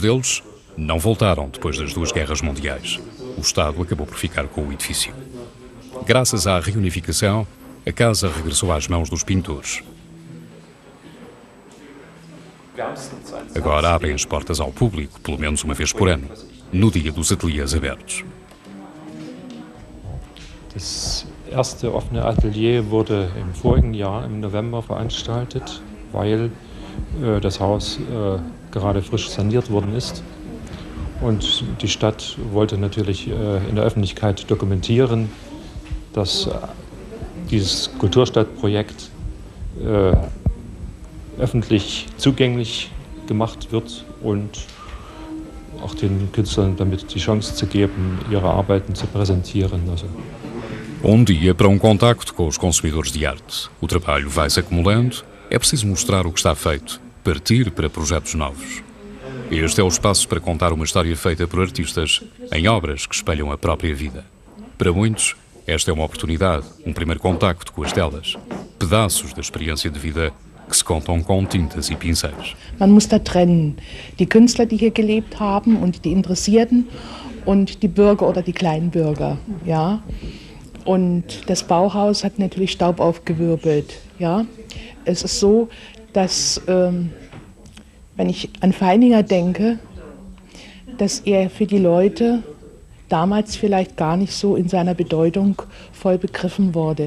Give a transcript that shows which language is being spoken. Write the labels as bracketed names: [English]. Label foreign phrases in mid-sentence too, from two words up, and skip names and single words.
[Portuguese] Muitos deles não voltaram depois das 2 guerras mundiais. O Estado acabou por ficar com o edifício. Graças à reunificação, a casa regressou às mãos dos pintores. Agora abrem as portas ao público, pelo menos uma vez por ano, no dia dos ateliês abertos. [German] Das erste offene Atelier wurde im vorigen Jahr, im November, veranstaltet, weil das Haus gerade frisch saniert worden ist. Und die Stadt wollte natürlich in der Öffentlichkeit dokumentieren, dass dieses Kulturstadtprojekt öffentlich zugänglich gemacht wird und auch den Künstlern damit die Chance zu geben, ihre Arbeiten zu präsentieren. [Portuguese] Dia para contacto com os consumidores de arte. O trabalho vai-se acumulando, é preciso mostrar o que está feito, partir para projetos novos. Este é o espaço para contar uma história feita por artistas em obras que espelham a própria vida. Para muitos, esta é uma oportunidade, primeiro contacto com as telas, pedaços da experiência de vida que se contam com tintas e pincéis. [German] Man muss da trennen, die Künstler, die hier gelebt haben und die Interessierten und die Bürger oder die Kleinbürger, ja. Und das Bauhaus hat natürlich Staub aufgewirbelt, ja. Es ist so, dass, wenn ich an Feininger denke, dass er für die Leute damals vielleicht gar nicht so in seiner Bedeutung voll begriffen wurde.